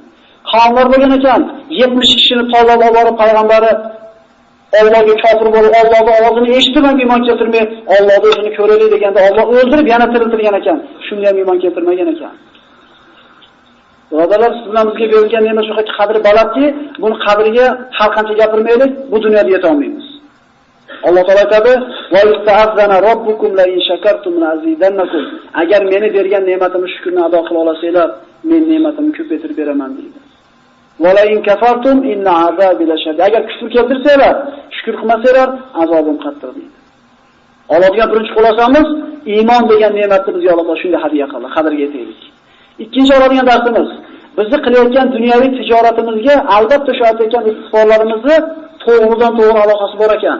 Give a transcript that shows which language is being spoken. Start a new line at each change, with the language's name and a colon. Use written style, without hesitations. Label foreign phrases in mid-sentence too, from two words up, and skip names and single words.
Uzbek: Qavmlar bo'lgan ekan, 70 kishini tanlab olib payg'ambari Allohga kofir bo'lib, Allohning ovozini eshitib ham iymon keltirmay, Allohni o'zini ko'raylik deganda Alloh o'ldirib yana tiriltirgan ekan. Shunga ham iymon keltirmagan ekan. Birodarlar, siz bilan bizga berilgan ne'mat shu qadri balandki, buni qadriga har qancha gapirmaylik, bu dunyoda yeta olmaymiz. Alloh taolo aytadi:
Arabic: "وإذ تأذن ربكم لئن شكرتم لأزيدنكم."
Uzbek: Agar meni bergan ne'matimni shukrni ado qila olasizlar, men ne'matimni ko'paytirib beraman deydi.
Arabic: "ولئن كفرتم إن عذابي لشديد."
Uzbek: Agar kufr keltirsanglar, shukr qilmasanglar, azobim qattiq deydi. Oladigan birinchi xulosamiz, iymon degan ne'matni bizga Alloh taolo shunday hadiya qildi, qadriga yetaylik. Ikkinchi oladigan darsimiz, bizni qilayotgan dunyoviy tijoratimizga albatta shu aytayotgan istiqbollarimizni to'g'ridan to'g'ri aloqasi bor ekan.